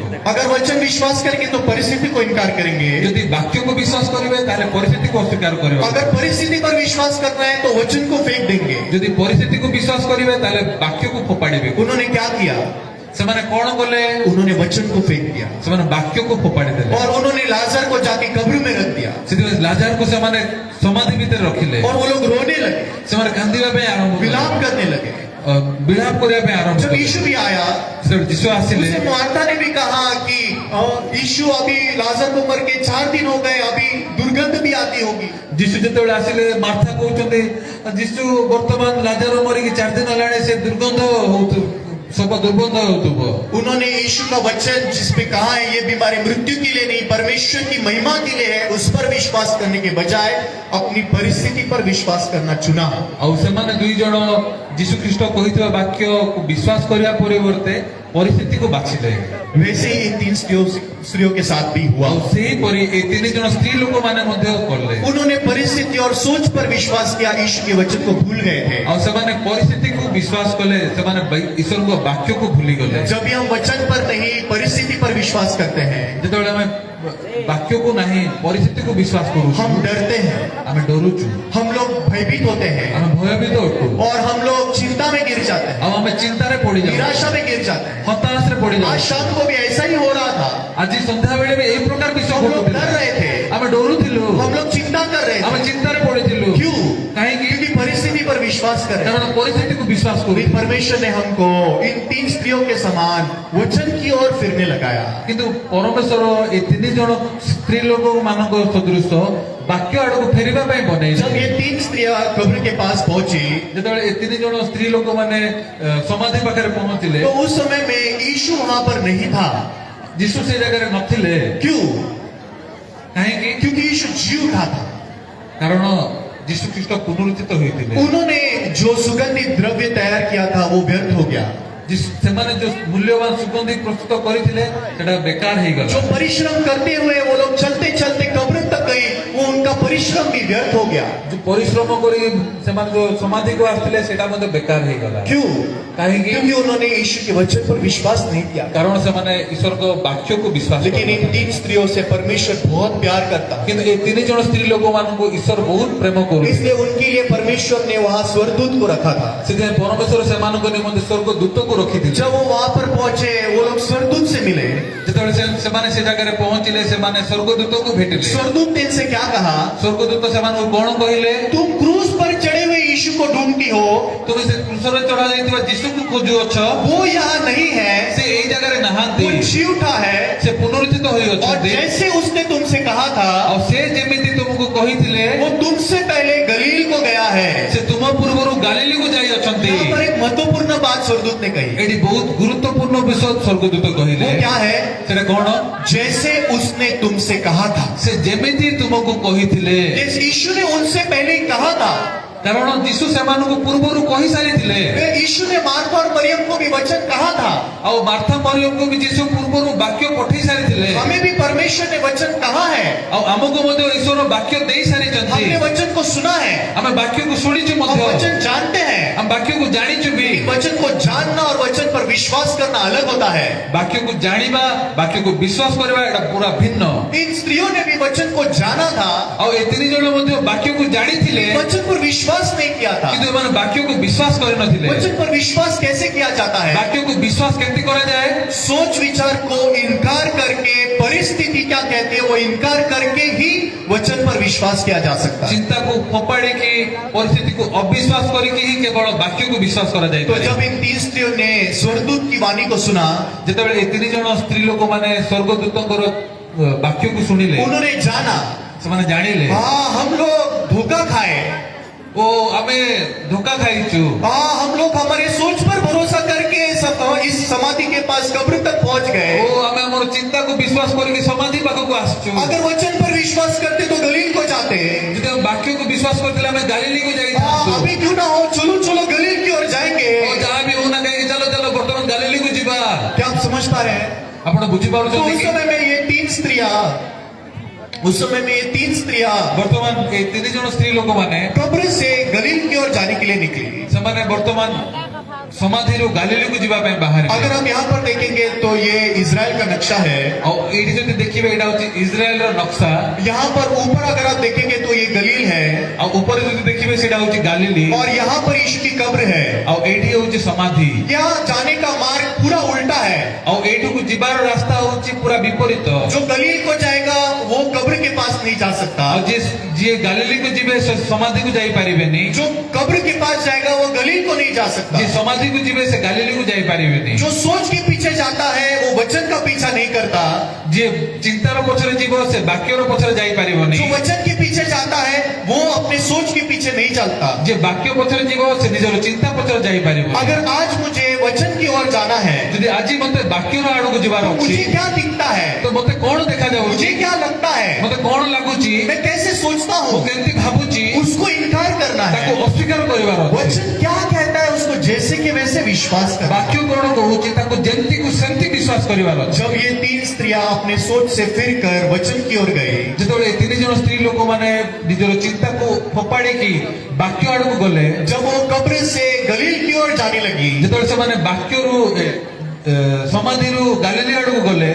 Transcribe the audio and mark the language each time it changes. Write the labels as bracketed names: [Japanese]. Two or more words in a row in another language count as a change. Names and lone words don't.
[Hindi] अगर वचन विश्वास करेंगे तो परिस्थिति को इनकार करेंगे। [Odia] ଯଦି ବାକ୍ୟକୁ ବିଶ୍ୱାସ କରିବେ ତାହେଲେ ପରିସ୍ଥିତିକୁ ଅସ୍ୱୀକାର କରିବା। [Hindi] अगर परिस्थिति पर विश्वास करना है तो वचन को फेंक देंगे। [Odia] ଯଦି ପରିସ୍ଥିତିକୁ ବିଶ୍ୱାସ କରିବେ ତାହେଲେ ବାକ୍ୟକୁ ଫୋପାଡ଼ିବେ। [Hindi] उन्होंने क्या किया? [Odia] ସେମାନେ କଣ କଲେ? [Hindi] उन्होंने वचन को फेंक दिया [Odia] ସେମାନେ ବାକ୍ୟକୁ ଫୋପାଡ଼ି ଦେଲେ। [Hindi] और उन्होंने लाजर को जाके कब्र में रख दिया [Odia] ସେଥିପାଇଁ ଲାଜାରକୁ ସେମାନେ ସମାଧି ଭିତରେ ରଖିଲେ। [Hindi] और वो लोग रोने लगे, [Odia] ସେମାନେ କାନ୍ଦିବା ପାଇଁ ଆରମ୍ଭ କଲେ, [Hindi] विलाप करने लगे। [Odia] ବିଳାପ କରିବା ପାଇଁ ଆରମ୍ଭ [Hindi] जब [Odia] କଲେ। [Hindi] यीशु भी आया, [Odia] ଯୀଶୁ ଆସିଲେ, [Hindi] उससे मार्था ने भी कहा कि यीशु अभी लाजर को मर के 4 दिन हो गए, अभी दुर्गंध भी आती होगी। [Odia] ଯୀଶୁ ଯେତେବେଳେ ଆସିଲେ ମାର୍ଥା କହୁଛନ୍ତି, ଯୀଶୁ ବର୍ତ୍ତମାନ ଲାଜାର ମରିକି 4 ଦିନ ହେଲାଣି, ସେ ଦୁର୍ଗନ୍ଧ ହଉଥିବ, [Hindi] सब दुर्गंध होतुब। उन्होंने यीशु का वचन जिसपे कहा है ये बीमारी मृत्यु के लिए नहीं परमेश्वर की महिमा के लिए है, उस पर विश्वास करने के बजाय अपनी परिस्थिति पर विश्वास करना चुना। [Odia] ଆଉ ସେମାନେ ଦୁଇ ଜଣ ଯୀଶୁ ଖ୍ରୀଷ୍ଟ କହିଥିବା ବାକ୍ୟକୁ ବିଶ୍ୱାସ କରିବା ପରିବର୍ତ୍ତେ ପରିସ୍ଥିତିକୁ ବାଛିଲେ। [Hindi] वैसे ही इन 3 स्त्रियों के साथ भी हुआ। [Odia] ଆଉ ସେହିପରି ଏ 3 ଜଣ ସ୍ତ୍ରୀ ଲୋକମାନେ ମଧ୍ୟ କଲେ। [Hindi] उन्होंने परिस्थिति और सोच पर विश्वास किया, यीशु के वचन को भूल गए थे। [Odia] ଆଉ ସେମାନେ ପରିସ୍ଥିତିକୁ ବିଶ୍ୱାସ କଲେ, ସେମାନେ ଈଶ୍ୱରଙ୍କ ବାକ୍ୟକୁ ଭୁଲି ଗଲେ। [Hindi] जब भी हम वचन पर नहीं परिस्थिति पर विश्वास करते हैं, [Odia] ଯେତେବେଳେ ଆମେ ବାକ୍ୟକୁ ନାହିଁ ପରିସ୍ଥିତିକୁ ବିଶ୍ୱାସ କରୁଛୁ, [Hindi] हम डरते हैं, [Odia] ଆମେ ଡରୁଛୁ, [Hindi] हम लोग भयभीत होते हैं [Odia] ଆମେ ଭୟଭୀତ ଅଟୁ, [Hindi] और हम लोग चिंता में गिर जाते हैं, [Odia] ଆଉ ଆମେ ଚିନ୍ତାରେ ପଡିଯାଉ, [Hindi] निराशा में गिर जाते हैं। [Odia] ହତାଶରେ ପଡିଯାଉ। [Hindi] आज शाम को भी ऐसा ही हो रहा था। [Odia] ଆଜି ସନ୍ଧ୍ୟାବେଳେ ବି ଏଇ ପ୍ରକାର ବିଷୟ [Hindi] हम लोग [Odia] ଘଟୁଥିଲା। [Hindi] डर रहे थे, [Odia] ଆମେ ଡରୁଥିଲୁ, [Hindi] हम लोग चिंता कर रहे [Odia] ଆମେ [Hindi] थे। [Odia] ଚିନ୍ତାରେ ପଡିଥିଲୁ। [Hindi] क्यों? करें। [Odia] କାରଣ ପରିସ୍ଥିତିକୁ ବିଶ୍ୱାସ [Hindi] अभी [Odia] କରୁ। [Hindi] परमेश्वर ने हमको इन 3 स्त्रियों के समान वचन की ओर फिरने लगाया। [Odia] କିନ୍ତୁ ପରମେଶ୍ୱର ଏ 3 ଜଣ ସ୍ତ୍ରୀ ଲୋକ ମାନଙ୍କ ସଦୃଶ ବାକ୍ୟ ଆଡକୁ ଫେରିବା ପାଇଁ ବନେଇଲେ। [Hindi] जब ये 3 स्त्रियां कब्र के पास पहुंची [Odia] ଯେତେବେଳେ ଏ 3 ଜଣ ସ୍ତ୍ରୀ ଲୋକ ମାନେ ସମାଧି ପାଖରେ ପହଞ୍ଚିଲେ, [Hindi] तो उस समय में यीशु वहां पर नहीं था। [Odia] ଯୀଶୁ ସେ ଜାଗାରେ ନଥିଲେ। [Hindi] क्यों? [Odia] କାହିଁକି? [Hindi] क्योंकि यीशु जी उठा था। [Odia] କାରଣ ଯୀଶୁ ଖ୍ରୀଷ୍ଟ ପୁନରୁତ୍ଥିତ ହୋଇଥିଲେ। [Hindi] उन्होंने जो सुगंधित द्रव्य तैयार किया था वो व्यर्थ हो गया। [Odia] ସେମାନେ ଯୋଉ ମୂଲ୍ୟବାନ ସୁଗନ୍ଧି ପ୍ରସ୍ତୁତ କରିଥିଲେ ସେଟା ବେକାର ହେଇଗଲା। [Hindi] जो परिश्रम करते हुए वो लोग चलते चलते कब्र तक गए, वो उनका परिश्रम भी व्यर्थ हो गया। [Odia] ଯୋଉ ପରିଶ୍ରମ କରି ସେମାନେ ଯୋଉ ସମାଧିକୁ ଆସିଥିଲେ ସେଟା ମଧ୍ୟ ବେକାର ହେଇଗଲା। [Hindi] क्यों? [Odia] କାହିଁକି? [Hindi] क्योंकि उन्होंने यीशु के वचन पर विश्वास नहीं किया। [Odia] କାରଣ ସେମାନେ ଈଶ୍ୱରଙ୍କ ବାକ୍ୟକୁ ବିଶ୍ୱାସ [Hindi] लेकिन इन [Odia] କରିନଥିଲେ। [Hindi] 3 स्त्रियों से परमेश्वर बहुत प्यार करता है, [Odia] କିନ୍ତୁ ଏ 3 ଜଣ ସ୍ତ୍ରୀ ଲୋକମାନଙ୍କୁ ଈଶ୍ୱର ବହୁତ ପ୍ରେମ କରୁଥିଲେ। [Hindi] इसलिए उनके लिए परमेश्वर ने वहां स्वर्गदूत को रखा था। [Odia] ସେଥିପାଇଁ ପରମେଶ୍ୱର ସେମାନଙ୍କ ନିମନ୍ତେ ସ୍ୱର୍ଗ ଦୂତକୁ ରଖିଥିଲେ। [Hindi] जब वो वहां पर पहुंचे वो लोग स्वर्गदूत से मिले। [Odia] ଯେତେବେଳେ ସେମାନେ ସେ ଜାଗାରେ ପହଞ୍ଚିଲେ ସେମାନେ ସ୍ୱର୍ଗଦୂତକୁ ଭେଟିଲେ। [Hindi] स्वर्गदूत ने इनसे क्या कहा? [Odia] ସ୍ୱର୍ଗଦୂତ ସେମାନଙ୍କୁ କଣ କହିଲେ? [Hindi] तुम क्रूस पर चढ़े हुए यीशु को ढूंढती हो, [Odia] ତୁମେ ସେ କ୍ରୁଶରେ ଚଢା ଯାଇଥିବା ଯୀଶୁକୁ ଖୋଜୁଅଛ, [Hindi] वो यहाँ नहीं है, [Odia] ସେ ଏଇ ଜାଗାରେ ନାହାନ୍ତି। [Hindi] वो जी उठा है। [Odia] ସେ ପୁନରୁତ୍ଥିତ [Hindi] और [Odia] ହୋଇଅଛନ୍ତି। [Hindi] जैसे उसने तुमसे कहा था, [Odia] ଆଉ ସେ ଯେମିତି ତୁମକୁ କହିଥିଲେ [Hindi] वो तुमसे पहले गलील को गया है। [Odia] ସେ ତୁମ ପୂର୍ବରୁ ଗାଲିଲିକୁ ଯାଇଅଛନ୍ତି। [Hindi] यहाँ पर एक महत्वपूर्ण बात स्वर्गदूत ने कही। [Odia] ଏଠି ବହୁତ ଗୁରୁତ୍ୱପୂର୍ଣ୍ଣ ବିଷୟ ସ୍ୱର୍ଗଦୂତ କହିଲେ। [Hindi] वो क्या है? [Odia] ସେଟା କଣ? [Hindi] जैसे उसने तुमसे कहा था। [Odia] ସେ ଯେମିତି ତୁମକୁ କହିଥିଲେ। [Hindi] जिस यीशु ने उनसे पहले ही कहा था। [Odia] କାରଣ ଯୀଶୁ ସେମାନଙ୍କୁ ପୂର୍ବରୁ କହିସାରିଥିଲେ। [Hindi] फिर यीशु ने मार्था और मरियम को भी वचन कहा था। [Odia] ଆଉ ମାର୍ଥା ମରିୟମକୁ ବି ଯୀଶୁ ପୂର୍ବରୁ ବାକ୍ୟ ପଠେଇ ସାରିଥିଲେ। [Hindi] हमें भी परमेश्वर ने वचन कहा है। [Odia] ଆଉ ଆମକୁ ମଧ୍ୟ ଈଶ୍ୱର ବାକ୍ୟ ଦେଇ ସାରିଛନ୍ତି। [Hindi] हमने वचन को सुना है, [Odia] ଆମେ ବାକ୍ୟକୁ ଶୁଣିଛୁ [Hindi] हम [Odia] ମଧ୍ୟ। [Hindi] वचन जानते हैं। [Odia] ଆମେ ବାକ୍ୟକୁ ଜାଣିଛୁ ବି। [Hindi] वचन को जानना और वचन पर विश्वास करना अलग होता है। [Odia] ବାକ୍ୟକୁ ଜାଣିବା, ବାକ୍ୟକୁ ବିଶ୍ୱାସ କରିବା ଏଟା ପୁରା ଭିନ୍ନ। [Hindi] इन स्त्रियों ने भी वचन को जाना था, [Odia] ଆଉ ଏ 3 ଜଣ ମଧ୍ୟ ବାକ୍ୟକୁ ଜାଣିଥିଲେ, [Hindi] वचन पर विश्वास नहीं किया था। [Odia] କିନ୍ତୁ ଏମାନେ ବାକ୍ୟକୁ ବିଶ୍ୱାସ କରିନଥିଲେ। [Hindi] वचन पर विश्वास कैसे किया जाता है? [Odia] ବାକ୍ୟକୁ ବିଶ୍ୱାସ କେମିତି କରାଯାଏ? [Hindi] सोच विचार को इनकार करके, परिस्थिति क्या कहते हैं वो इनकार करके ही वचन पर विश्वास किया जा सकता है। [Odia] ଚିନ୍ତାକୁ ଫୋପାଡ଼ିକି ପରିସ୍ଥିତିକୁ ଅବିଶ୍ୱାସ କରିକି ହିଁ କେବଳ ବାକ୍ୟକୁ ବିଶ୍ୱାସ କରାଯାଏ। [Hindi] तो जब इन 3 स्त्रियों ने स्वर्गदूत की वाणी को सुना, [Odia] ଯେତେବେଳେ ଏ 3 ଜଣ ସ୍ତ୍ରୀ ଲୋକମାନେ ସ୍ୱର୍ଗଦୂତଙ୍କର ବାକ୍ୟକୁ ଶୁଣିଲେ, [Hindi] उन्होंने जाना, [Odia] ସେମାନେ ଜାଣିଲେ [Hindi] हाँ हम लोग धोखा खाए, [Odia] ଓ ଆମେ ଧୋକା ଖାଇଛୁ। [Hindi] हाँ हम लोग हमारे सोच पर भरोसा करके इस समाधि के पास कब्र तक पहुंच [Odia] ଓ [Hindi] गए। [Odia] ଆମେ ଆମର ଚିନ୍ତାକୁ ବିଶ୍ୱାସ କରିକି ସମାଧି ପାଖକୁ ଆସିଛୁ। [Hindi] अगर वचन पर विश्वास करते तो गलील को जाते। [Odia] ଯଦି ଆମେ ବାକ୍ୟକୁ ବିଶ୍ୱାସ କରିଥିଲେ ଆମେ ଗାଲିଲିକୁ ଯାଇଥାନ୍ତୁ। [Hindi] अभी क्यों ना हो, चलो चलो गलील की ओर जाएंगे। [Odia] ଓ ଯାହା ବି ହଉନା କାହିଁକି ଚାଲ ଚାଲ ବର୍ତ୍ତମାନ ଗାଲିଲିକୁ ଯିବା। [Hindi] क्या आप समझ पा रहे हैं? [Odia] ଆପଣ [Hindi] तो [Odia] ବୁଝିପାରୁଛନ୍ତି [Hindi] उस [Odia] କି? [Hindi] समय में ये 3 स्त्रियां, उस समय में ये 3 स्त्रियां [Odia] ବର୍ତ୍ତମାନ ଏ 3 ଜଣ ସ୍ତ୍ରୀ ଲୋକମାନେ [Hindi] कब्र से गलील की ओर जाने के लिए निकली। [Odia] ସେମାନେ ବର୍ତ୍ତମାନ ସମାଧିରୁ ଗାଲିଲିକୁ ଯିବା ପାଇଁ ବାହାରିଲେ। [Hindi] अगर हम यहाँ पर देखेंगे तो ये इजराइल का नक्शा है। [Odia] ଆଉ ଏଇଠି ଯଦି ଦେଖିବେ ଏଇଟା ହଉଛି ଇସ୍ରାଏଲର ନକ୍ସା। [Hindi] यहाँ पर ऊपर अगर आप देखेंगे तो ये गलील है, [Odia] ଆଉ ଉପରେ ଯଦି ଦେଖିବେ ସେଇଟା ହଉଛି ଗାଲିଲି। [Hindi] और यहाँ पर यीशु की कब्र है। [Odia] ଆଉ ଏଇଠି ହଉଛି ସମାଧି। [Hindi] यहाँ जाने का मार्ग पूरा उल्टा है। [Odia] ଆଉ ଏଇଠିକୁ ଯିବାର ରାସ୍ତା ହଉଛି ପୁରା ବିପରୀତ। [Hindi] जो गलील को जाएगा वो कब्र के पास नहीं जा सकता। [Odia] ଆଉ ଯିଏ ଗାଲିଲିକୁ ଯିବେ ସେ ସମାଧିକୁ ଯାଇପାରିବେନି। [Hindi] जो कब्र के पास जाएगा वो गलील को नहीं जा सकता। [Odia] ଯିଏ ସମାଧିକୁ ଯିବେ ସେ ଗାଲିଲିକୁ ଯାଇପାରିବେନି। [Hindi] जो सोच के पीछे जाता है वो वचन का पीछा नहीं करता। [Odia] ଯିଏ ଚିନ୍ତାର ପଛରେ ଯିବ ସେ ବାକ୍ୟର ପଛରେ ଯାଇପାରିବନି। [Hindi] जो वचन के पीछे जाता है वो अपने सोच के पीछे नहीं चलता। [Odia] ଯିଏ ବାକ୍ୟ ପଛରେ ଯିବ ସେ ନିଜର ଚିନ୍ତା ପଛରେ ଯାଇପାରିବ। [Hindi] अगर आज मुझे वचन की ओर जाना है [Odia] ଯଦି ଆଜି ମତେ ବାକ୍ୟର ଆଡକୁ ଯିବାର [Hindi] तो [Odia] ଅଛି [Hindi] मुझे क्या दिखता है, [Odia] ତ ମତେ କଣ ଦେଖାଯାଉଛି, [Hindi] मुझे क्या लगता है, [Odia] ମତେ କଣ ଲାଗୁଛି, [Hindi] मैं कैसे सोचता [Odia] ମୁଁ [Hindi] हूँ, [Odia] କେମିତି ଭାବୁଛି [Hindi] उसको इनकार करना [Odia] ତାକୁ [Hindi] है। [Odia] ଅସ୍ୱୀକାର କରିବାର ଅଛି। [Hindi] वचन क्या कहता है उसको जैसे कि वैसे विश्वास करना। [Odia] ବାକ୍ୟ କଣ କହୁଛି ତାକୁ ଯେମିତିକୁ ସେମିତି ବିଶ୍ୱାସ କରିବାର ଅଛି। [Hindi] जब ये 3 स्त्रियां अपने सोच से फिर कर वचन की ओर गई, [Odia] ଯେତେବେଳେ ଏ 3 ଜଣ ସ୍ତ୍ରୀ ଲୋକମାନେ ନିଜର ଚିନ୍ତାକୁ ଫୋପାଡ଼ିକି ବାକ୍ୟ ଆଡକୁ ଗଲେ, [Hindi] जब वो कब्र से गलील की ओर जाने लगी, [Odia] ଯେତେବେଳେ ସେମାନେ ବାକ୍ୟରୁ ସମାଧିରୁ ଗାଲିଲି ଆଡକୁ ଗଲେ,